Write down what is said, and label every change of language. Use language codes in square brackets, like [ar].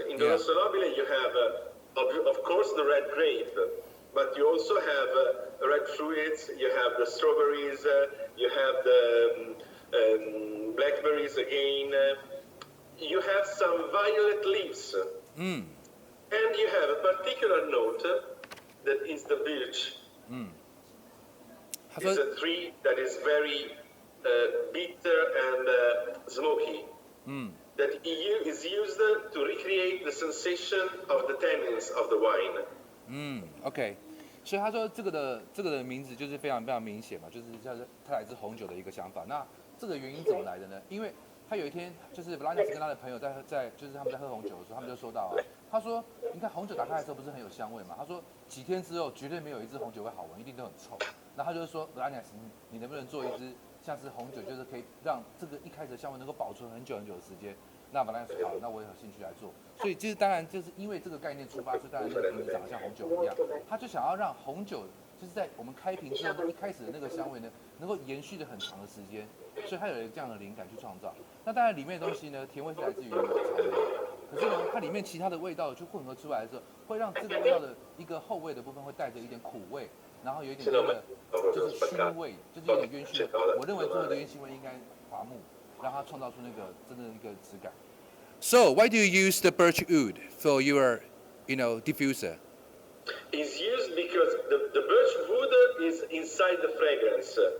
[en] In the Rosso Nobile you have, of course, the red grape, but you also have red fruits, you have the strawberries, you have the blackberries again, you have some violet leaves, and you have a particular note that is the birch. It's a tree that is very bitter and smoky. That is used to recreate the sensation of the tannins of the wine. [zh] OK， 所以他说这个的名字就是非常明显嘛，就是像是它来自红酒的一个想法。那这个原因怎么来的呢？因为他有一天就是 Vranjes 跟他的朋友就是他们在喝红酒的时候，他们就说到他说你看红酒打开的时候不是很有香味嘛？他说几天之后绝对没有一支红酒会好闻，一定都很臭。然后他就说 Vranjes， 你能不能做一支像是红酒，就是可以让这个一开始的香味能够保存很久的时间？那Vranjes说好，那我也有兴趣来做。所以就是当然就是因为这个概念出发，所以当然这个瓶子长得像红酒一样，他就想要让红酒就是在我们开瓶之后一开始的那个香味呢，能够延续的很长的时间，所以他有这样的灵感去创造。那当然里面的东西呢，甜味是来自于草莓，可是呢，它里面其他的味道就混合出来的时候，会让这个味道的一个后味的部分会带着一点苦味，然后有一点那个就是熏味，就是有点烟熏味。我认为最后的烟熏味应该华木，让它创造出那个真的一个质感。 [en] So why do you use the birch wood for your, diffuser? It's used because the birch wood is inside the fragrance.